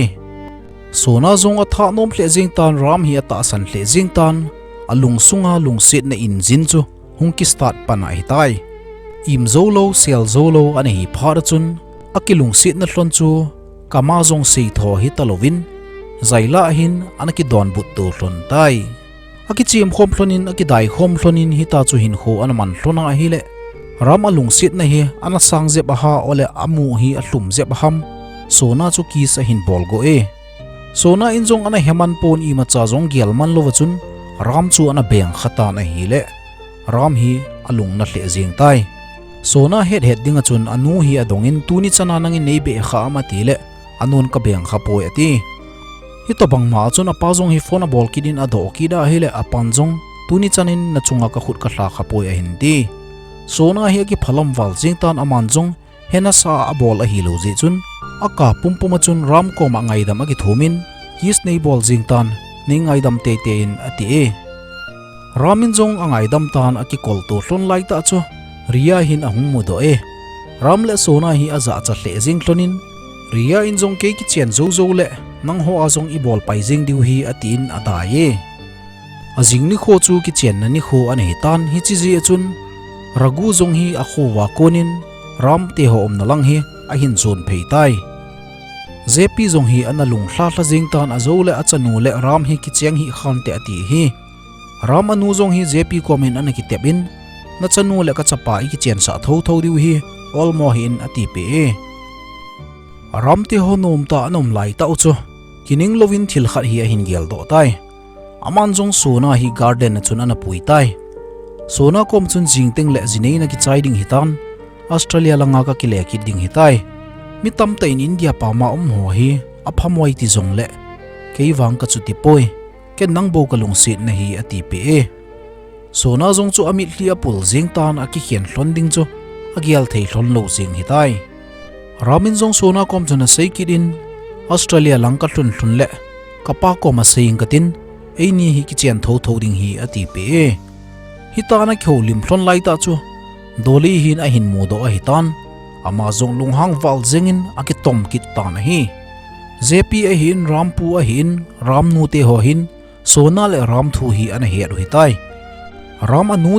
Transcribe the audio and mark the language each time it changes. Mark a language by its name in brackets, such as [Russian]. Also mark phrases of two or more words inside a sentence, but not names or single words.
[Thado Chin] sona zong a tha nom hle jing tan ram hi ata san hle jing tan alung sunga lung sit na injin chu hungki start panai tai im zolo sel zolo ani hi phar chun akilung sit na hlon chu kama zong sei tho hi talovin zaila hin anaki don but tu hlon tai aki chim khom hlonin aki dai khom hlonin hi ta chu hin kho anaman hlona hi le ram alung sit na hi ana sang je baha ole amu hi a hlum je baham sona chu ki sa hin bol go sona in jong ana heman pon i ma cha jong gel man lo wachun ram chu ana beng khata na hi le ram hi alung na hle jing tai sona het dinga chun anu hi adongin tuni chana nangin nei be kha ma ti le anun ka beng kha poi ati hi to bang ma chun apa jong hi phone bol kidin ado ki da hi le apan jong tuni chanin na chunga ka khut ka hla kha poi a hin ti sona hi ki phalam wal jing tan aman jong hena sa abol a hi lo ji chun aka pumpuma chun ram ko ma ngai dam aki thumin his nei bol jing tan ni ngai dam te te in ati ramin jong angai dam tan aki kol to hlon lai ta chu ria hin ahung mu do ram le sona hi aza cha hle jing hlonin ria in jong ke ki chen zo zo le nang ho a jong i bol pai jing diu hi atin ada ye azing ni kho chu ki chen na ni kho ani tan hi chi ji chun ragu jong hi a kho wa konin ram te ho om na lang hi a hin zon phei tai jepi jong hi ana lung hla hla jing tan a zo le a chanu le ram hi ki cheng hi khan te ati hi ram anu jong hi jepi komen ana ki tebin na chanu le ka chapa i ki chen sa tho tho diu hi all mo hin ati pe ram te ho nom ta anom lai ta ucho kining lovin thil khat hi a hin gel do tai aman jong sona hi garden chun ana pui tai sona kom chun jingteng le jinei na ki chai ding hitan Australia langa ka kile ki ding hitai mi tam ta in India pa ma ho hi apham wai ti jong le kei wang ka chuti poi ke nang bo kalung sit na hi ati pe e sona zong chu amit hlia pul jing tan a ki hian hlon ding chu agial thei hlon lo jing hitai ramin zong sona kom chuna sei kidin Australia langka hlun le kapa ko ma seing katin eini hi ki chen tho ding hi ati pe e hitana kholim hlon lai ta chu doli hin a hin mu do a hitan ama zong lunghang wal jengin aki tom kit ta na hi jepi a hin rampu a hin ramnu te ho hin sona le ram thu hi ana he ru hitai ram anu